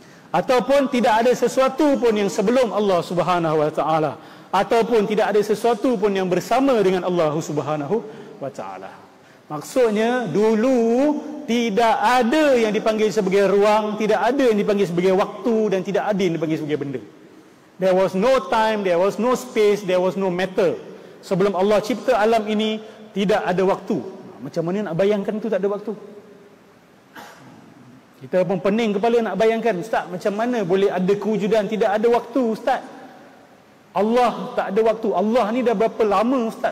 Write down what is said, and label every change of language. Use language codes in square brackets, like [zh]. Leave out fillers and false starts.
[ms] Ataupun tidak ada sesuatu pun yang sebelum Allah Subhanahu wa taala, ataupun tidak ada sesuatu pun yang bersama dengan Allah Subhanahu wa taala. Maksudnya dulu tidak ada yang dipanggil sebagai ruang, tidak ada yang dipanggil sebagai waktu, dan tidak ada yang dipanggil sebagai benda. [en] There was no time, there was no space, there was no matter. [ms] Sebelum Allah cipta alam ini, tidak ada waktu. Macam mana nak bayangkan itu tak ada waktu? Kita pun pening kepala nak bayangkan, Ustaz, macam mana boleh ada kewujudan tidak ada waktu, Ustaz? Allah tak ada waktu. Allah ni dah berapa lama, Ustaz?